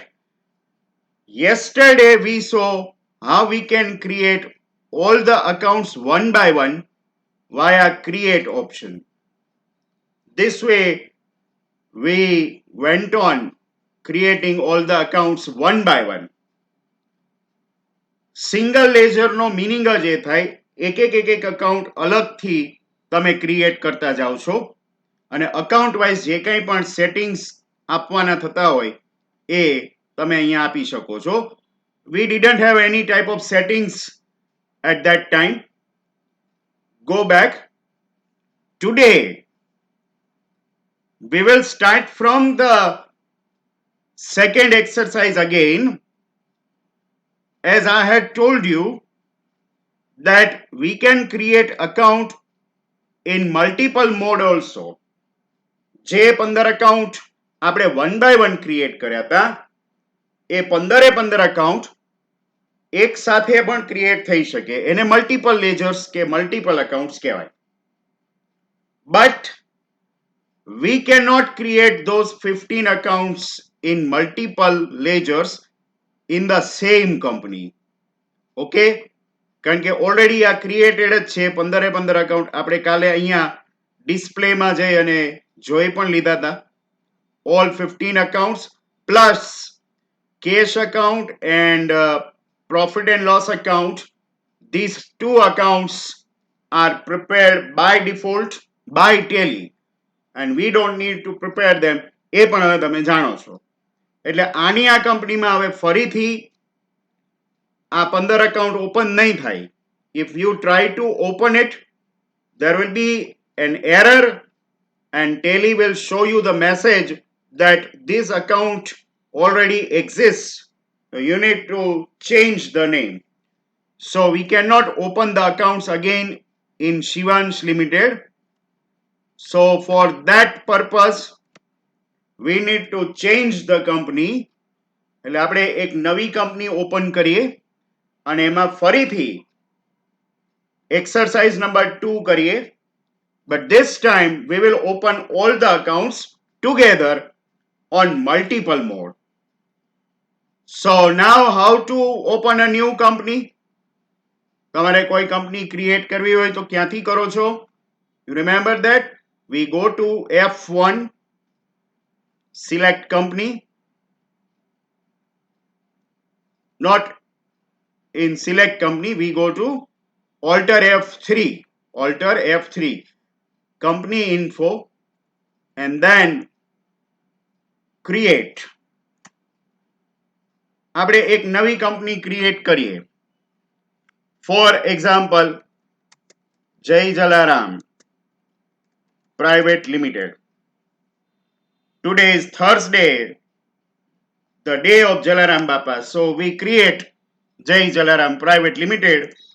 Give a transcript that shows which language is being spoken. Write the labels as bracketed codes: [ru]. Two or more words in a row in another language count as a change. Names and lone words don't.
[en] Yesterday we saw how we can create all the accounts one by one via create option. This way we went on creating all the accounts one by one. [gu] સિંગલ લેજરનો મીનિંગ જ એ થાય એક અકાઉન્ટ અલગથી તમે ક્રિએટ કરતા જાઓ છો અને [en] account wise [gu] જે કંઈ પણ સેટિંગ્સ આપવાના થતા હોય એ તમે અહીંયા આપી શકો છો. [en] We didn't have any type of settings at that time. Go back. Today we will start from the second exercise again. As I had told you that we can create account in multiple mode also. [gu] જે 15 account આપણે [en] one by one [gu] create કર્યા હતા એ 15 account એક સાથે પણ create થઈ શકે, એને [en] multiple ledgers [gu] કે [en] multiple accounts [gu] કહેવાય. [en] But we cannot create those 15 accounts in multiple ledgers in the same company. Okay? [gu] કારણ કે ઓલરેડી આ ક્રિએટેડ જ છે 15 અકાઉન્ટ. આપણે કાલે અહીંયા ડિસ્પ્લેમાં જઈ અને જોઈ પણ લીધા હતા. [en] All 15 accounts plus cash account and profit and loss account. These two accounts are prepared by default by Tally and we don't need to prepare them. [gu] એ પણ હવે તમે જાણો છો. એટલે આની આ કંપનીમાં હવે ફરીથી આ 15 [en] account open [gu] નહીં થાય. [en] If you try to open it, there will be an error and Tally will show you the message that this account already exists. You need to change the name. So we cannot open the accounts again in Shivansh Limited. So for that purpose, we need to change the company. [gu] એટલે આપણે એક નવી કંપની ઓપન કરીએ અને એમાં ફરીથી [en] exercise number 2 [gu] કરીએ. [en] But this time we will open all the accounts together on multiple mode. So now how to open a new company? [gu] તમારે કોઈ કંપની ક્રિએટ કરવી હોય તો ક્યાંથી કરો છો? [en] You remember that? We go to F1, select company. Not in select company, we go to alter F3, company info, and then create. [gu] આપણે એક નવી કંપની ક્રિએટ કરીએ. [en] For example, Jai Jalaram Private Limited. Today is Thursday, the day of Jalaram Bapa. So we create Jai Jalaram Private Limited.